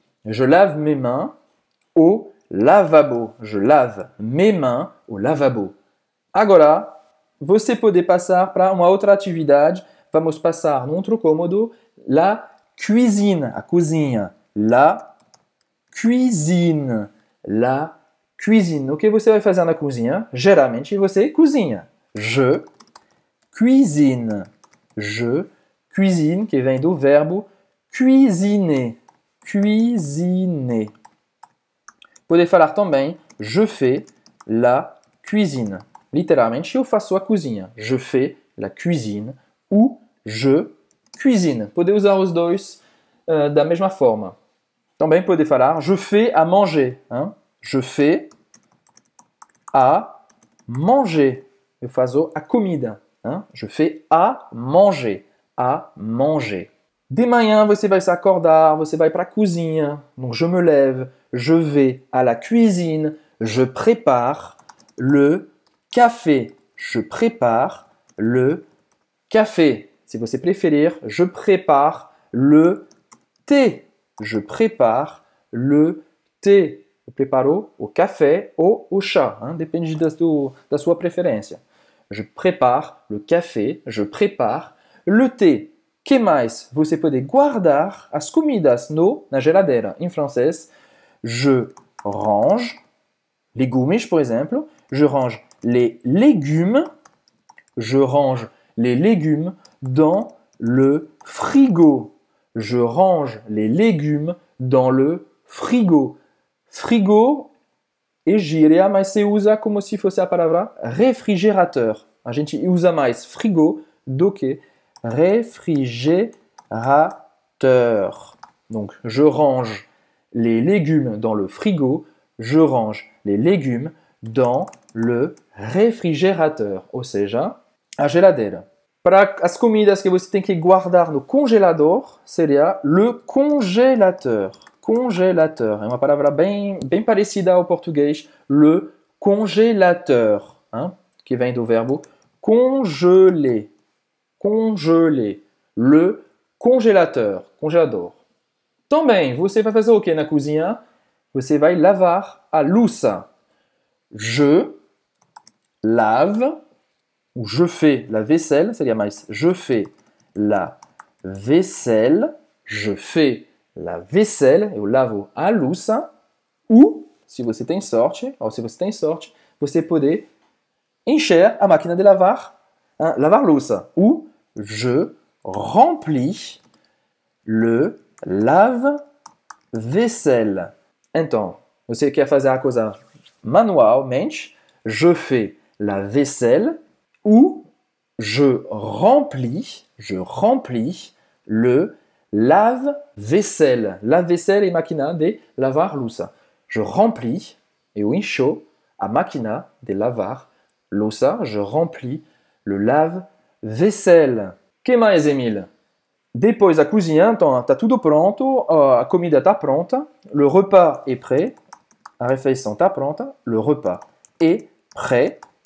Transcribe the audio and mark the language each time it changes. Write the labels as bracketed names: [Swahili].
[French] Je lave mes mains au lavabo. Je lave mes mains au lavabo. [Portuguese] Agora, você pode passar para uma outra atividade. Vamos passar num outro cômodo. [French] La cuisine, [Portuguese] a cozinha. [French] La cuisine. La cuisine. [Portuguese] O que você vai fazer na cozinha? Geralmente você cozinha. [French] Je cuisine. Je cuisine, [Portuguese] que vem do verbo [French] cuisiner. Cuisiner. [Portuguese] Pode falar também, [French] je fais la cuisine. [Portuguese] Literalmente, eu faço a cozinha. [French] Je fais la cuisine ou je cuisine. [Portuguese] Pode usar os dois da mesma forma. Também pode falar, [French] je fais à manger. Hein? Je fais à manger. [Portuguese] Eu faço a comida. Hein? [French] Je fais à manger. À manger. [Portuguese] De manhã você vai se acordar, você vai para a cozinha. [French] Donc je me lève, je vais à la cuisine, je prépare le café. Je prépare le café. Si [Portuguese] você preferir, [French] je prépare le thé. Je prépare le thé. [Portuguese] Eu preparo o café ou o chá, hein? Depende da sua preferência. [French] Je prépare le café, je prépare le thé. [Portuguese] Que mais? Você pode guardar as comidas na geladeira. Em francês, [French] je range, [Portuguese] legumes, por exemplo. [French] Je range les légumes. Je range les légumes dans le frigo. Je range les légumes dans le frigo. [Portuguese] Frigo é gíria, mas se usa como se fosse a palavra refrigerateur. A gente usa mais frigo do que réfrigérateur. [French] Donc, je range les légumes dans le frigo. Je range les légumes dans le réfrigérateur. [Portuguese] Ou seja, a geladeira. Para as comidas que você tem que guardar no congelador, seria le congélateur. Congélateur. É uma palavra bem parecida ao português. Le congélateur. Hein? Que vem do verbo congeler. [French] Congeler. Le congélateur. Congelador. [Portuguese] Também, você vai fazer o que na cozinha? Você vai lavar a louça. [French] Je lave, ou je fais la vaisselle, [Portuguese] seria mais [French] je fais la vaisselle. Je fais la vaisselle, [Portuguese] eu lavo a louça. Ou, se você tem sorte, você pode encher a máquina de lavar, hein, lavar louça. [French] Ou je remplis le lave-vaisselle. [Portuguese] Então, você quer fazer a coisa manualmente, [French] je fais la vaisselle ou je remplis le lave-vaisselle. [Portuguese] Lave-vaisselle é máquina de lavar louça. [French] Je remplis, [Portuguese] eu encho a máquina de lavar louça. [French] Je remplis le lave-vaisselle. [Portuguese] Que mais, Emile? Depois da cozinha, então está tudo pronto, a comida está pronta, [French] le repas est prêt, [Portuguese] a refeição está pronta, le repas est prêt.